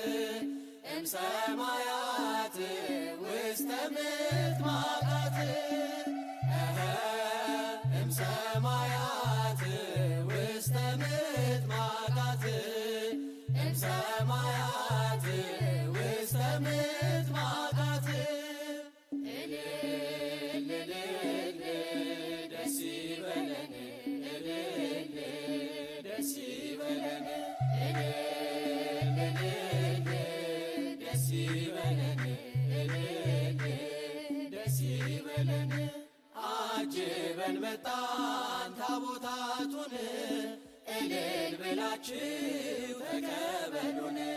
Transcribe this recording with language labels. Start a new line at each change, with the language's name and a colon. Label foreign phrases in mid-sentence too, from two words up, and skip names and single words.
Geez: እምሰማያት ውስተ ምጥማቃት እምሰማያት ውስተ ምጥማቃት እምሰማያት ውስተ ምጥማቃት
Amharic: እልል እልል ደስ ይበለን እልል ደስ ይበለን እልል እልል ደስ ይበለን እልል ደስ ይበለን አጅበን መጣን ታቦታቱን እልል ብላችሁ ተቀበሉን